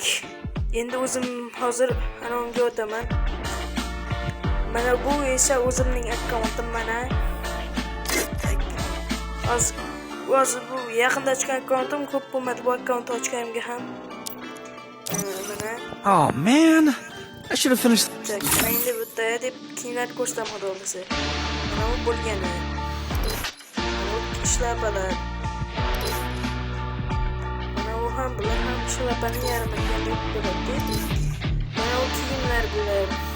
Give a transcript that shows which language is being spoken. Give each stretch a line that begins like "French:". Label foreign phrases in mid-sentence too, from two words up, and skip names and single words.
Uzbek: Endi o'zim hozir ana unga o'taman. Mana bu esa o'zimning akkauntim mana. Tak. Hozir bu yaqinda chiqqan akkauntim, ko'p bo'lmadi bu akkauntni ochganimga ham. Mana.
English: Oh man, I should have finished.
Uzbek: Tak, endi bu yerda deb keyinlar ko'rsataman xudo xolasa. Mana bu bo'lgani. Shlapalar. Mana u ham bular ham shlapani yarmiga deb bo'ladi. Mana u kiyimlar bular.